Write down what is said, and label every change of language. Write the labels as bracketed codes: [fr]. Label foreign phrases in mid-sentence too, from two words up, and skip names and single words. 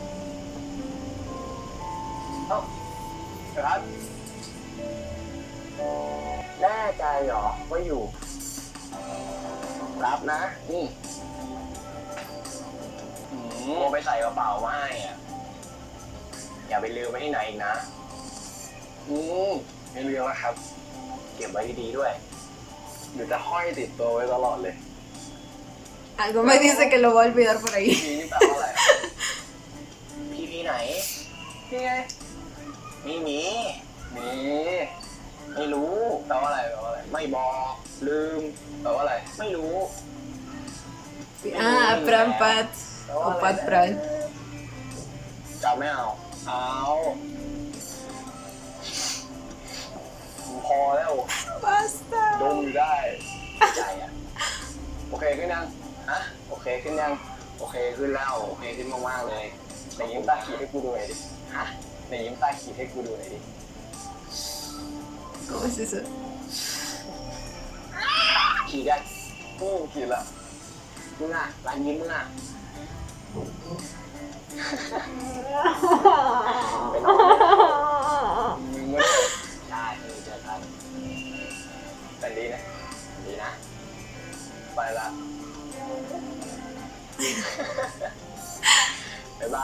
[th] เอ้าครับแน่ใจเหรอว่าอยู่ รับนะนี่โมไปใส่กระเป๋ามาให้อ่ะอย่าไปลืมไว้ที่ไหนอีกนะไม่ลืมนะครับ เก็บไว้ดีๆด้วยเดี๋ยวจะห้อยติดตัวไว้ตลอดเลย [es] Algo me dice que lo va a olvidar por ahí. [th] พี่นี่แปลว่าอะไรพี่ไหนพี่ไงไม่มีไม่รู้แปลว่าอะไรไม่บอกลืมแปลว่าอะไรไม่รู้ [es] Ah, Pran Pat. O Pat Pran. [th] จะไม่เอาพอแล้ว [es] Basta. [th] ดมอยู่ได้ใจอ่ะโอเคขึ้นยังฮะโอเคขึ้นยังโอเคขึ้นแล้วโอเคขึ้นมากๆเลยไหนยิ้มตาขีดให้กูดูหน่อยดิฮะไหนยิ้มตาขีดให้กูดูหน่อยดิ [es] ¿Cómo es eso? [th] ขีดได้ขีดละมึงอ่ะร้านยิ้มมึงอ่ะเป็นมึงไม่ได้เจอกันแต่ดีนะไปละบ๊ายบาย